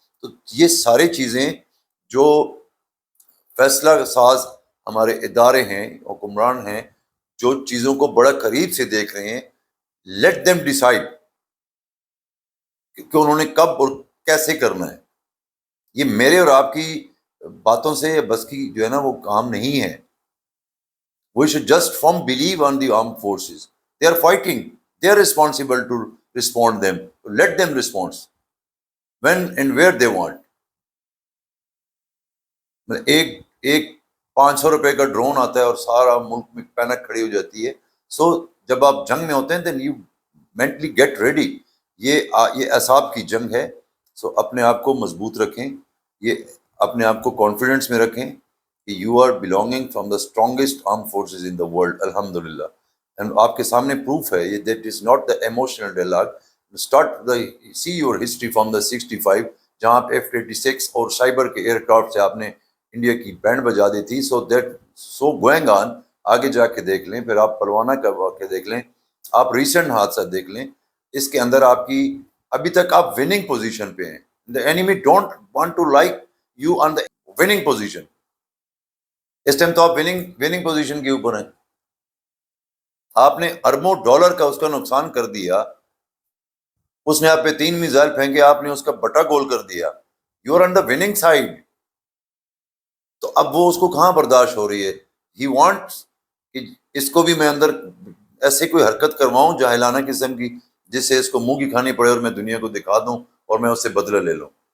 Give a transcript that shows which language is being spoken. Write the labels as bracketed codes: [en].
[ur] تو یہ ساری چیزیں جو فیصلہ ساز ہمارے ادارے ہیں، حکمران ہیں، جو چیزوں کو بڑا قریب سے دیکھ رہے ہیں، [en] let them decide [ur] کہ انہوں نے کب اور کیسے کرنا ہے. یہ میرے اور آپ کی باتوں سے یا بس کی جو ہے نا وہ کام نہیں ہے. [en] We should just firm believe on the armed forces. They are fighting. They are responsible to respond them. Let them respond when and where they want. [ur] ایک 500 روپے کا ڈرون آتا ہے اور سارا ملک میں پینک کھڑی ہو جاتی ہے. سو جب آپ جنگ میں ہوتے ہیں [en] then you mentally get ready. [ur] یہ اعصاب کی جنگ ہے. سو اپنے آپ کو مضبوط رکھیں. یہ اپنے آپ کو کانفیڈنس میں رکھیں کہ [en] You are belonging from the strongest arm forces in the world الحمد للہ. And [ur] آپ کے سامنے [en] Proof ہے یہ that is not the emotional dialogue. Start the see your history from the 65 [ur] جہاں آپ F-86 اور سائبر کے ایئر کرافٹ سے آپ نے انڈیا کی بینڈ بجا دی تھی. So going on. آگے جا کے دیکھ لیں, پھر آپ پروانہ کا واقعہ دیکھ لیں, آپ ریسنٹ حادثہ دیکھ لیں, اس کے اندر آپ کی ابھی تک آپ وننگ پوزیشن پہ ہیں. [en] The enemy don't want to like you on the winning position. [ur] اس time تو آپ وننگ پوزیشن کے اوپر ہیں. آپ نے اربوں ڈالر کا اس کا نقصان کر دیا. اس نے آپ پہ 3 میزائل پھینکے, آپ نے اس کا بٹا گول کر دیا. [en] You are on the winning side. [ur] تو اب وہ اس کو کہاں برداشت ہو رہی ہے. [en] he wants [ur] کہ اس کو بھی میں اندر ایسے کوئی حرکت کرواؤں جاہلانہ قسم کی جس سے اس کو منہ کی کھانی پڑے اور میں دنیا کو دکھا دوں اور میں اس سے بدلہ لے لوں.